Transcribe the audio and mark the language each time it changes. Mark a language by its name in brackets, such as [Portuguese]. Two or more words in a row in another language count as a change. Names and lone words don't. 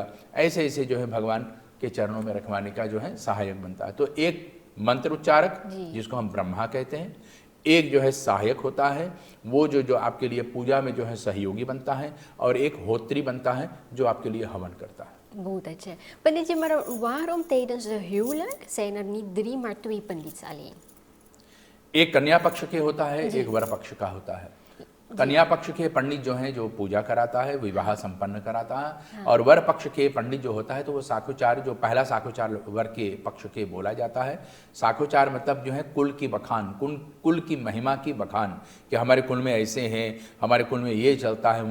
[Hindi] ऐसे ऐसे जो है भगवान के चरणों में रखवाने का जो है सहायक बनता है। तो एक मंत्र उच्चारक जिसको हम ब्रह्मा कहते हैं, एक जो है सहायक होता है वो जो आपके लिए पूजा में जो है सहयोगी बनता है, और एक होत्री बनता है जो आपके लिए हवन करता है। बहुत अच्छा। पंडित जी, [Dutch] maar waarom tijdens de huwelijk zijn er niet 3 maar 2 पंडित alleen? [Hindi] एक कन्या पक्ष के होता है, एक वर पक्ष का होता है। कन्या पक्ष के पंडित जो हैं जो पूजा कराता है, विवाह संपन्न कराता है। और वर पक्ष के पंडित जो होता है तो वो साखोचार, जो पहला साखोचार वर के पक्ष के बोला जाता है। साखोचार मतलब जो है कुल की बखान, कुल की महिमा की बखान, कि हमारे कुल में ऐसे हैं, हमारे कुल में ये चलता है।